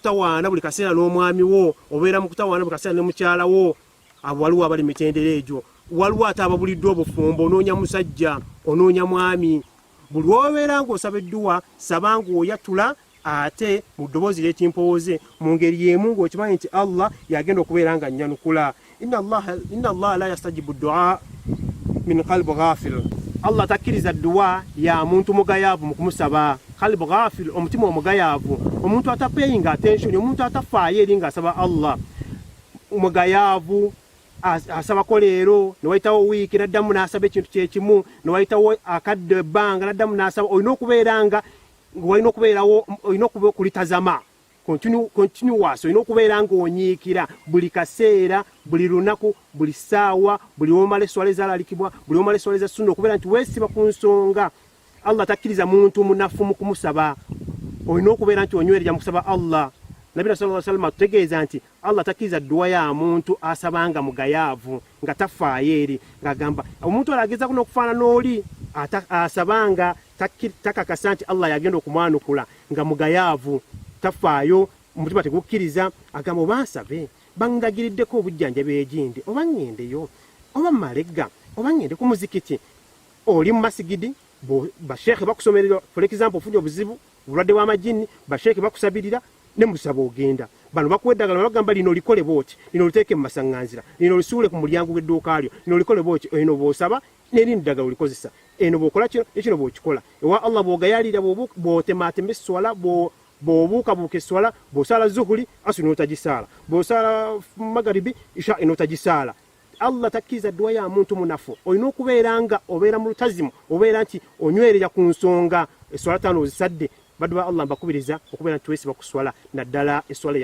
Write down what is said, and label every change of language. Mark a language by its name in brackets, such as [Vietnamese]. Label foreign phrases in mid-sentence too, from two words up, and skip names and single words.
[Ganda] kutawaana buli kaseera n'omwami wo obeera mu kutawaana buli kaseera ne mukyala wo abo waliwo abali mitendera egyo waliwo ate ababuliddwa obufumbo onoonya musajja onoonya mwami buli wobeera ng'osaba edduwa saba ng'oyatula ate mu ddoboozi ly'ekimpooze mu ngeri y'emu ng'okimanyi nti Allah yagenda okubeera nga nnyanukula [Arabic] إن الله لا يستجيب دعاء من قلب غافل [Ganda] Allah takkiriza dduwa ya muntu mugayaavu mu kumusaba [Arabic] قلب غافل [Ganda] omutima omugayaavu omuntu atapeyinga attention omuntu atafaayo eri ng'asaba Allah omugayaavu asabako leero newayitawo wiiki naddamu n'asaba ekintu kyekimu newayitawo akadde ebbanga naddamu n'asaba olina okubeerawo kulitazama continuous olina okubeera ng'onyiikira buli kaseera buli lunaku buli ssaawa buli womala esswala ezalalikibwa buli womala esswala eza sunna okubeera nti weesiba ku nsonga Allah takkiriza muntu munafu mu kumusaba olina okubeera nti onywerera mu kusaba Allah Nabbi [Arabic] صلى الله عليه وسلم [Ganda] atutegeeza nti Allah takkiriza dduwa ya muntu asabanga mugayaavu nga tafaayo eri ng'agamba omuntu alageza kuno okufaanana n'oli asabanga takakasa nti Allah yagenda okumwanukula nga mugayaavu tafaayo omutima tegukkiriza agamba obansabe bangagiriddeko obujjanjabi egindi oba ŋŋendeyo oba malegga oba ŋŋende ku muzikiti oli mu masigidi basheekhe bakusomerera [English] for example [Ganda] ofunye obuzibu bulwadde bw'amajini basheekhe bakusabirira ne musaba ogenda bano bakuwa eddagala bagamba lino olikole booti lino oliteeke mu masaŋŋanzira lino olisuule ku mulyango gw'edduuka lyo lino olikole booti eno bw'osaba n'erindi ddagala olikozesa eno bw'okola kino nekino bw'okikola ewa Allah bw'ogayalira bw'otemaatema esswala bw'obuukabuuka esswala bw'osala zuhuli asu n'otagisaala bw'osala magaribi isha n'otagisaala Allah takkiriza dduwa ya muntu munafu olina okubeera nga obeera mu lutazimu obeera nti onywerera ku nsonga esswala ttaano ozisadde baddu ba Allah mbakubiriza okubeera nti twesiba ku swala naddala esswala